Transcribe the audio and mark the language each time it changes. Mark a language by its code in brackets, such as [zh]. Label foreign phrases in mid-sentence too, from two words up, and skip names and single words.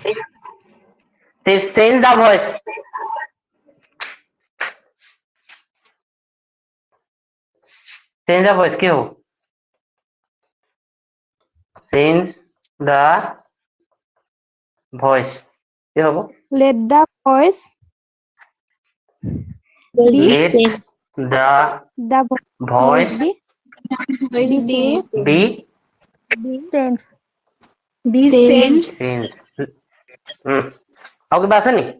[en] change the voice change the voice [as] কি হ'ব [en] change the voice [as] কি হ'ব [en] let the voice be let the the voice be be changed [as] changed আৰু কিবা আছে নি